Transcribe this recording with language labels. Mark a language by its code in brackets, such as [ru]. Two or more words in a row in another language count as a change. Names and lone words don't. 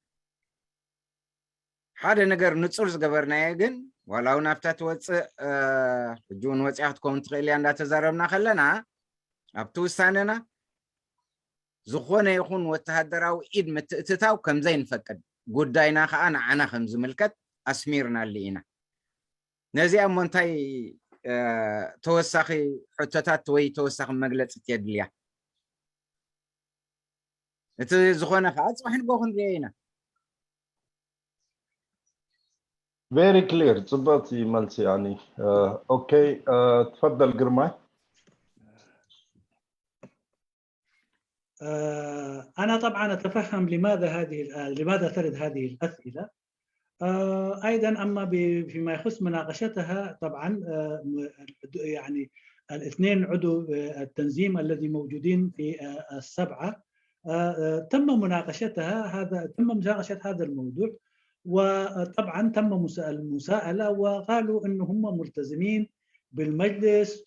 [ti] ሓደ ነገር ንጹር ዝገበርናዮ ግን ዋላው ናብታ ትወፅእ ሕጂ እውን ወፂኣ ክትከውን ትኽእል እያ እንዳተዛረብና ከለና ኣብቲ ውሳነና ዝኾነ ይኹን ወተሃደራዊ ኢድ ምትእትታው ከምዘይንፈቅድ ጉዳይና ከዓ ንዓና ከም ዝምልከት ኣስሚርና ኣለና ነዚኣ እሞ እንታይ ተወሳኺ ሕቶታት ወይ ተወሳኺ መግለፂት የድልያ እቲ ዝኾነ ከዓ ፅባሕ ንጎ ክንሪኦ ኢና [en] Very clear. [ar] صبغتي ملسي يعني. اوكي تفضل قرماي. أنا طبعا أتفهم لماذا ترد هذه الأسئلة. أيضا أما فيما يخص مناقشتها طبعا يعني الاثنين عضو التنظيم الذي موجودين في السبعة تم مناقشة هذا الموضوع وطبعا تم المساءلة وقالوا أنه هم ملتزمين بالمجلس